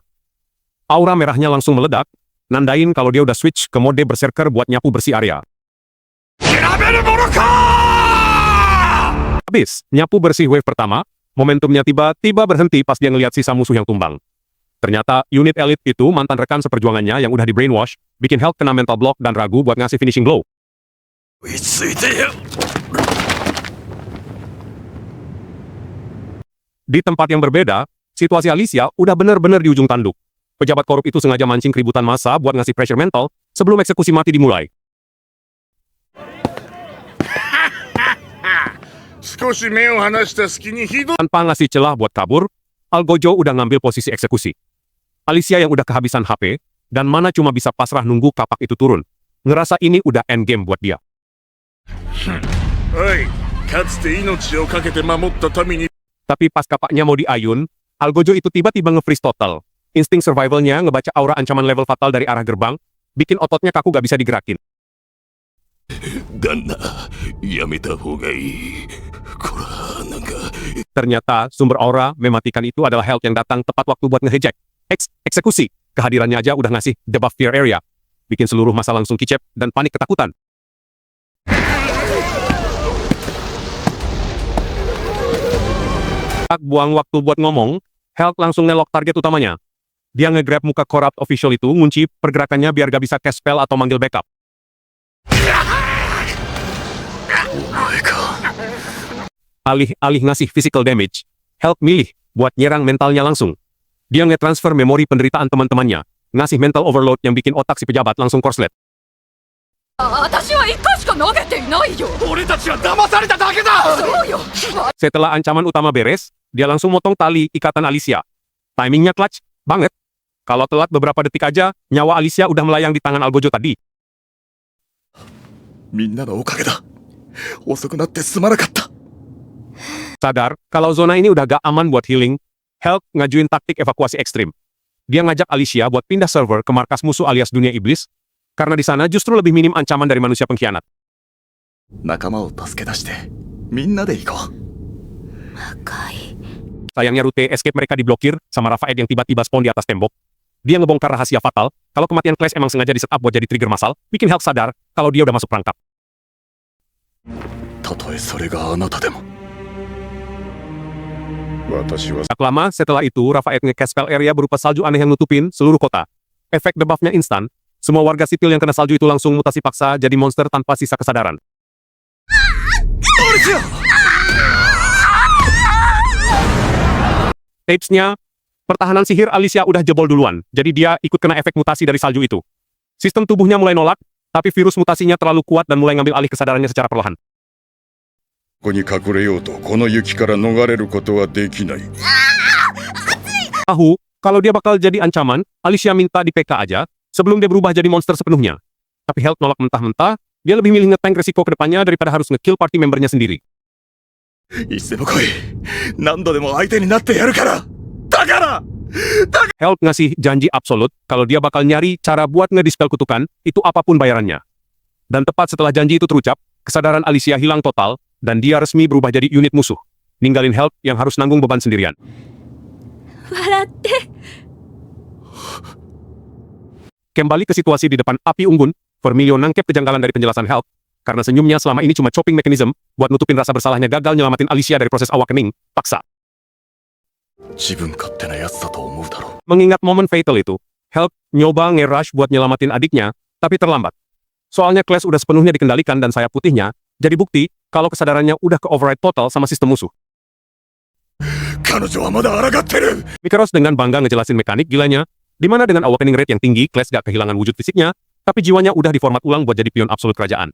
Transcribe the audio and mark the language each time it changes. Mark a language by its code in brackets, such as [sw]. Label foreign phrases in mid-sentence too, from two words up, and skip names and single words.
[id] Aura merahnya langsung meledak, nandain kalau dia udah switch ke mode berserker buat nyapu bersih area. Habis, nyapu bersih wave pertama, momentumnya tiba-tiba berhenti pas dia ngeliat sisa musuh yang tumbang. Ternyata, unit elite itu mantan rekan seperjuangannya yang udah di brainwash, bikin Hulk kena [en] mental block [id] dan ragu buat ngasih [en] finishing blow. [ja] 追いついてよ。 [id] Di tempat yang berbeda, situasi Alicia udah bener-bener di ujung tanduk. Pejabat korup itu sengaja mancing keributan massa buat ngasih pressure mental sebelum eksekusi mati dimulai. [ja] 少し目を離した隙にひどい。 [id] Tanpa ngasih celah buat kabur, Algojo udah ngambil posisi eksekusi. Alicia yang udah kehabisan HP, dan mana cuma bisa pasrah nunggu kapak itu turun. Ngerasa ini udah endgame buat dia. [ja] おい、かつて命をかけて守った民に [id] Tapi pas kapaknya mau diayun, Algojo itu tiba-tiba nge-freeze total. Insting survivalnya ngebaca aura ancaman level fatal dari arah gerbang, bikin ototnya kaku gak bisa digerakin. [ja] 旦那、やめた方がいい。こら、なんか。 [id] Ternyata sumber aura mematikan itu adalah Hulk yang datang tepat waktu buat nge-hijack. Eksekusi. Kehadirannya aja udah ngasih [en] debuff fear area. [id] Bikin seluruh masa langsung kicep dan panik ketakutan. Tak buang waktu buat ngomong, Hulk langsung nelok target utamanya. Dia nge-grab muka [en] corrupt official [id] itu, ngunci pergerakannya biar gak bisa [en] cast spell [id] atau manggil backup. Alih-alih ngasih [en] physical damage, [id] Hulk milih buat nyerang mentalnya langsung. Dia nge-transfer memori penderitaan teman-temannya, ngasih [en] mental overload [id] yang bikin otak si pejabat langsung korslet. [ja] 私は一回しか投げていないよ。俺たちは騙されただけだ。そうよ。 [id] Setelah ancaman utama beres, dia langsung motong tali ikatan Alicia. Timingnya clutch banget. Kalau telat beberapa detik aja, nyawa Alicia udah melayang di tangan Algojo tadi. [ja] みんなのおかげだ。遅くなってすまなかった。 [id] Sadar, kalau zona ini udah gak aman buat healing, Hulk ngajuin taktik evakuasi ekstrim. Dia ngajak Alicia buat pindah server ke markas musuh alias dunia iblis, karena di sana justru lebih minim ancaman dari manusia pengkhianat. [ja] 仲間を助け出して、みんなで行こう。 [id] Sayangnya rute escape mereka diblokir sama Raphael yang tiba-tiba spawn di atas tembok. Dia ngebongkar rahasia fatal, kalau kematian Clash emang sengaja di-setup buat jadi trigger massal, bikin Hulk sadar kalau dia udah masuk perangkap. [ja] たとえそれがあなたでも。私は [id] Tak lama setelah itu, Raphael [en] nge-cast spell [id] area berupa salju aneh yang nutupin seluruh kota. Efek debuffnya instan, semua warga sipil yang kena salju itu langsung mutasi paksa jadi monster tanpa sisa kesadaran. Tapes-nya, pertahanan sihir Alicia udah jebol duluan, jadi dia ikut kena efek mutasi dari salju itu. Sistem tubuhnya mulai nolak, tapi virus mutasinya terlalu kuat dan mulai ngambil alih kesadarannya secara perlahan. [ja] ここに隠れようとこの雪から逃れることはできない。 [id] Tahu, kalau dia bakal jadi ancaman, Alicia minta di PK aja, sebelum dia berubah jadi monster sepenuhnya. Tapi Hulk nolak mentah-mentah, dia lebih milih nge-tank resiko ke depannya daripada harus [en] nge-kill party membernya [id] sendiri. [ja] いつでも来い。何度でも相手になってやるから。だから。 [id] Hulk ngasih janji absolut kalau dia bakal nyari cara buat ngedispel kutukan, itu apapun bayarannya. Dan tepat setelah janji itu terucap, kesadaran Alicia hilang total, dan dia resmi berubah jadi unit musuh. Ninggalin Hulk yang harus nanggung beban sendirian. [ja] 笑って。 [id] Kembali ke situasi di depan api unggun, Vermillion nangkep kejanggalan dari penjelasan Hulk. karena senyumnya selama ini cuma [en] coping mechanism [id] buat nutupin rasa bersalahnya gagal nyelamatin Alicia dari proses awakening, paksa. [ja] 自分勝手なやつだと思うだろ [id] Mengingat momen fatal itu, Help nyoba nge-rush buat nyelamatin adiknya, tapi terlambat. Soalnya Clash udah sepenuhnya dikendalikan dan sayap putihnya, jadi bukti kalau kesadarannya udah ke-override total sama sistem musuh. [ja] 彼女はまだ抗ってる [id] Mikaros dengan bangga ngejelasin mekanik gilanya, di mana dengan [en] awakening rate [id] yang tinggi, Clash gak kehilangan wujud fisiknya, tapi jiwanya udah diformat ulang buat jadi pion absolut kerajaan.